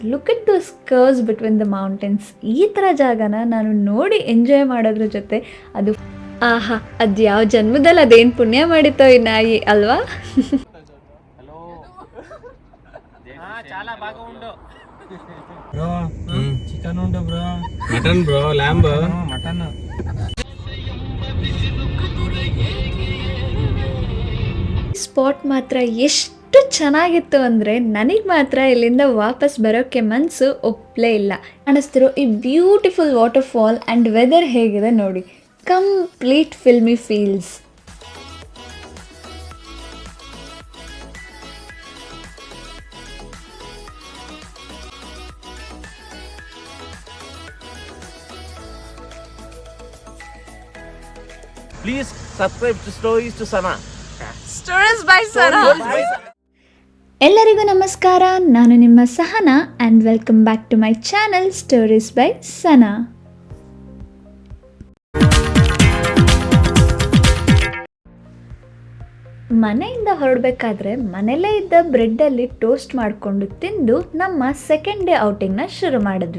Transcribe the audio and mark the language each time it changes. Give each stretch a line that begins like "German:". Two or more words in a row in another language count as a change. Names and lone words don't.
English: Look at those curves between the mountains.
Kannada: ಈ ಥರ ಜಾಗನ ನಾನು ನೋಡಿ ಎಂಜಾಯ್ ಮಾಡೋದ್ರ ಜೊತೆ ಅದು ಆಹಾ, ಅದು ಯಾವ ಜನ್ಮದಲ್ಲಿ ಅದೇನು ಪುಣ್ಯ ಮಾಡಿತ್ತೋ ಈ ನಾಯಿ ಅಲ್ವಾ.
Telugu: చాలా బాగా ఉండు బ్రో చికెన్ ఉండు బ్రో
English: mutton bro lamb
Telugu: మటన్
Kannada: ಸ್ಪಾಟ್ ಮಾತ್ರ ಎಷ್ಟು ಚೆನ್ನಾಗಿತ್ತು ಅಂದರೆ ನನಗೆ ಮಾತ್ರ ಇಲ್ಲಿಂದ ವಾಪಸ್ ಬರೋಕ್ಕೆ ಮನಸ್ಸು ಒಪ್ಪಲೇ ಇಲ್ಲ. ಕಾಣಿಸ್ತಿರೋ ಈ
English: beautiful waterfall and weather
Kannada: ಹೇಗಿದೆ ನೋಡಿ,
English: complete filmy feels. Please subscribe to Stories to Sana. Stories by Sana.
Kannada: ಎಲ್ಲರಿಗೂ ನಮಸ್ಕಾರ, ನಾನು ನಿಮ್ಮ ಸಹನಾ
English: and welcome back to my channel Stories by Sana.
Kannada: ಮನೆಯಿಂದ ಹೊರಡಬೇಕಾದ್ರೆ ಮನೆಯಲ್ಲೇ ಇದ್ದ ಬ್ರೆಡ್ಡಲ್ಲಿ ಟೋಸ್ಟ್ ಮಾಡಿಕೊಂಡು ತಿಂದು ನಮ್ಮ
English: second day outing
Kannada: ಶುರು ಮಾಡಿದ್ವಿ.